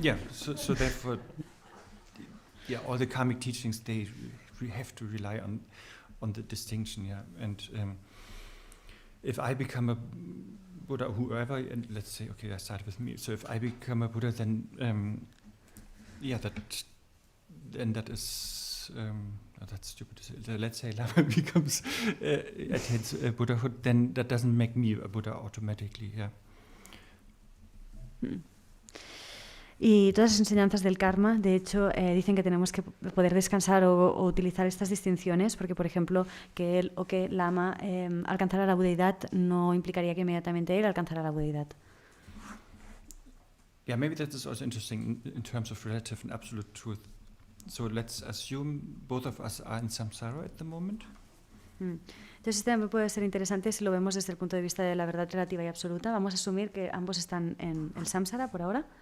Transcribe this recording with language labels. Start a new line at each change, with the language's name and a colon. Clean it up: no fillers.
English: So therefore, all the karmic teachings, they have to rely on the distinction, and if I become a Buddha, whoever, and let's say, okay, I start with me. So if I become a Buddha, then that is that's stupid to say. Let's say Lama becomes attains Buddhahood, then that doesn't make me a Buddha automatically. Yeah.
Spanish: Y todas las enseñanzas del karma, de hecho, dicen que tenemos que poder descansar o utilizar estas distinciones, porque, por ejemplo, que él o que Lama alcanzara la budeidad no implicaría que inmediatamente él alcanzara la budeidad.
English: Yeah, maybe that is also interesting in terms of relative and absolute truth. So let's assume both of us are in samsara at the moment.
Spanish: Entonces este también puede ser interesante si lo vemos desde el punto de vista de la verdad relativa y absoluta. Vamos a asumir que ambos están en el samsara por ahora.